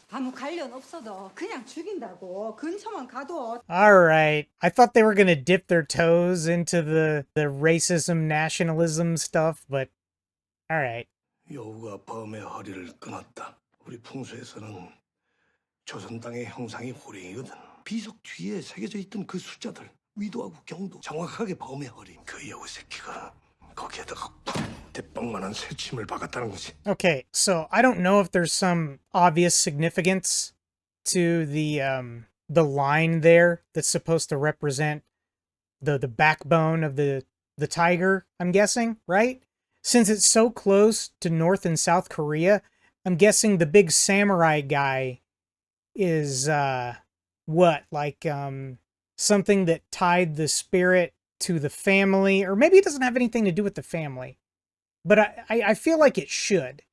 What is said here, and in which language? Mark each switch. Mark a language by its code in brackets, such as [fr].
[ko] 아무 관련 없어도 그냥 죽인다고. 근처만 가도. [en] Alright. I thought they were gonna dip their toes into the racism, nationalism stuff, but alright. [ko] 여우가 범의 허리를 끊었다. 우리 풍수에서는 조선 땅의 형상이 호랭이거든. 비석 뒤에 새겨져 있던 그 숫자들, 위도하고 경도, 정확하게 범의 허리. 그 여우 새끼가 거기에다가 대빵만한 새침을 박았다는 거지. [en] Okay, so I don't know if there's some obvious significance to the line there that's supposed to represent the backbone of the tiger, I'm guessing, right? Since it's so close to North and South Korea, I'm guessing the big samurai guy is what, like something that tied the spirit to the family, or maybe it doesn't have anything to do with the family, but I feel like it should.